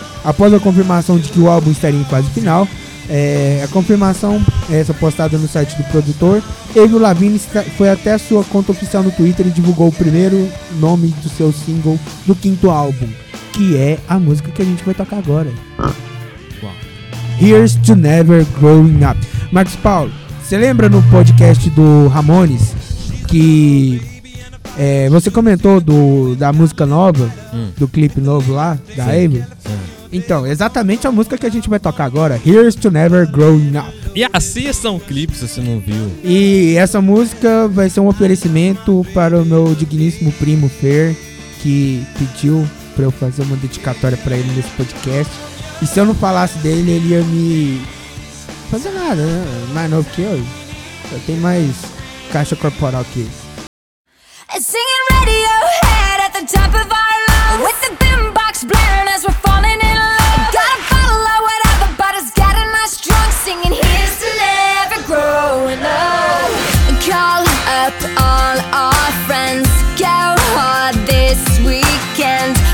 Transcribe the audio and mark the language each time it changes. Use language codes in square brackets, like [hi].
[pt] Após a confirmação de que o álbum estaria em fase final, a confirmação essa postada no site do produtor, Avril Lavigne foi até a sua conta oficial no Twitter e divulgou o primeiro nome do seu single do quinto álbum, que é a música que a gente vai tocar agora. [en] Here's to Never Growing Up. [pt] Marcos Paulo, você lembra no podcast do Ramones que você comentou da música nova, do clipe novo lá, da Avril? Então, exatamente a música que a gente vai tocar agora, Here's to Never Growing Up. E assista um clipe se você não viu. E essa música vai ser um oferecimento para o meu digníssimo primo Fer, que pediu para eu fazer uma dedicatória para ele nesse podcast. E se eu não falasse dele, ele ia me fazer nada, né? Mais novo que eu. Eu tenho mais caixa corporal que ele. [en] Singing radio head at the top of our lungs. With the boombox blaring as we're falling in love. Gotta follow whatever, but it's getting us drunk. Singing here's to never growing up. Call up all our friends. Go hard this weekend.